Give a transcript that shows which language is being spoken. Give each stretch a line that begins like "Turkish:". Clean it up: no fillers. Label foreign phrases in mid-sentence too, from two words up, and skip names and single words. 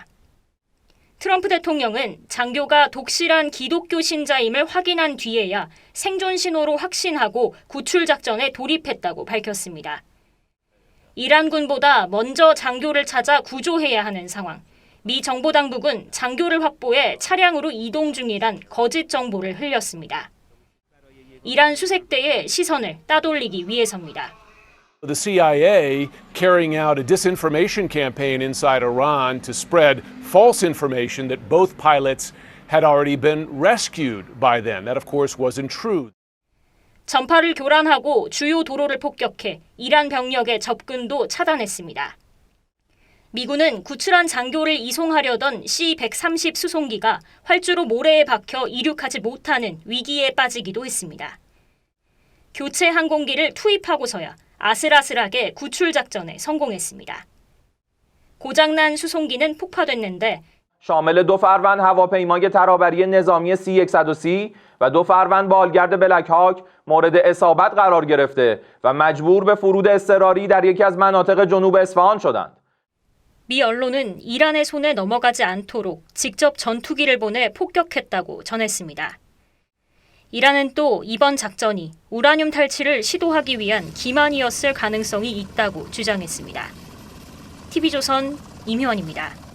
Korean: 트럼프 대통령은 장교가 독실한 기독교 신자임을 확인한 뒤에야 생존 신호로 확신하고 구출 작전에 돌입했다고 밝혔습니다. 이란군보다 먼저 장교를 찾아 구조해야 하는 상황. 미 정보당국은 장교를 확보해 차량으로 이동 중이란 거짓 정보를 흘렸습니다. 이란 수색대의 시선을 따돌리기 위해서입니다.
English: The CIA carrying out a disinformation campaign inside Iran to spread false information that both pilots had already been rescued by then. That, of course, wasn't true.
Korean: 전파를 교란하고 주요 도로를 폭격해 이란 병력의 접근도 차단했습니다. 미군은 구출한 장교를 이송하려던 C-130 수송기가 활주로 모래에 박혀 이륙하지 못하는 위기에 빠지기도 했습니다. 교체 항공기를 투입하고서야 아슬아슬하게 구출 작전에 성공했습니다. 고장난 수송기는 폭파됐는데
Persian: شامل دو فروند هواپیمای ترابری نظامی C-130 و دو فروند بالگرد بلک هاک مورد اصابت قرار گرفته و مجبور به فرود اضطراری در یکی از مناطق جنوب اصفهان شدند.
Korean: 미 언론은 이란의 손에 넘어가지 않도록 직접 전투기를 보내 폭격했다고 전했습니다. 이란은 또 이번 작전이 우라늄 탈취를 시도하기 위한 기만이었을 가능성이 있다고 주장했습니다. TV조선 임효원입니다.